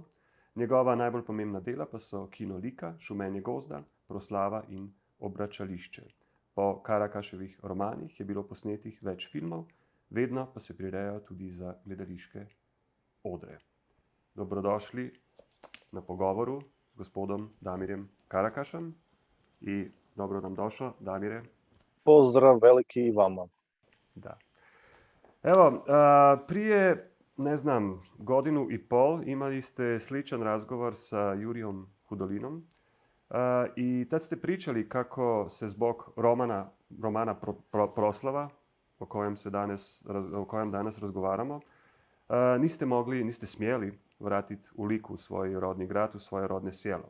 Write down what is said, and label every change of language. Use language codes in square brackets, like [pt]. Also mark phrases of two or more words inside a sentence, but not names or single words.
[sl] Njegova najbolj pomembna dela pa so Kino Lika, Šumenje gozda, Proslava in Obračališče. Po Karakaševih romanih je bilo posnetih več filmov, vedno pa se prirejajo tudi za gledališke odre. Dobrodošli na pogovoru s gospodom Damirjem Karakašem [hr] i dobro nam došao, Damire. Pozdrav veliki i vama. Da. Evo, prije, godinu i pol imali ste sličan razgovor sa Jurijom Hudolinom i tad ste pričali kako se zbog romana Proslava, o kojem danas razgovaramo, niste smjeli vratiti u Liku, u svoj rodni grad, u svoje rodne sjelo.